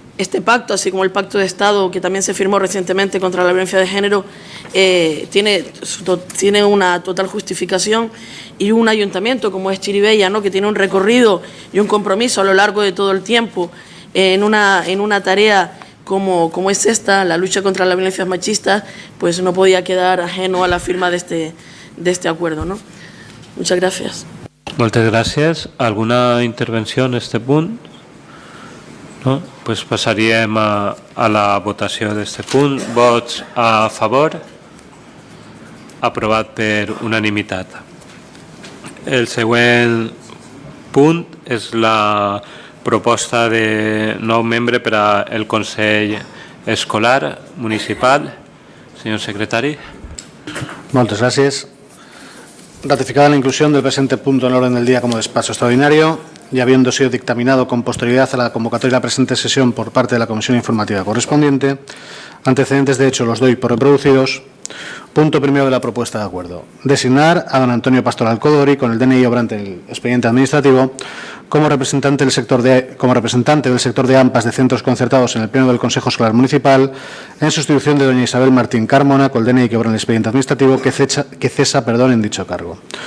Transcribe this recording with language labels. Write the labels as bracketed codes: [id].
[es] este pacto, así como el Pacto de Estado que también se firmó recientemente contra la violencia de género, tiene una total justificación, y un ayuntamiento como es Chirivella, ¿no?, que tiene un recorrido y un compromiso a lo largo de todo el tiempo en una tarea como es esta, la lucha contra la violencia machista, pues no podía quedar ajeno a la firma de este acuerdo, ¿no? Muchas gracias. [ca] Moltes gràcies. Alguna intervenció en este punt? No? Pues passaríem a la votació d'este punt. Vots a favor? Aprovat per unanimitat. El següent punt és la proposta de nou membre per al Consell Escolar Municipal. Senyor secretari. [es] Muchas gracias. Ratificada la inclusión del presente punto en el orden del día como despacho extraordinario y habiendo sido dictaminado con posterioridad a la convocatoria de la presente sesión por parte de la Comisión Informativa correspondiente, antecedentes de hecho los doy por reproducidos. Punto primero de la propuesta de acuerdo. Designar a don Antonio Pastoral Codori, con el DNI obrante del expediente administrativo, como representante del sector de AMPAs de centros concertados en el Pleno del Consejo Escolar Municipal, en sustitución de doña Isabel Martín Carmona, con el DNI que obra en el expediente administrativo, que cesa en dicho cargo.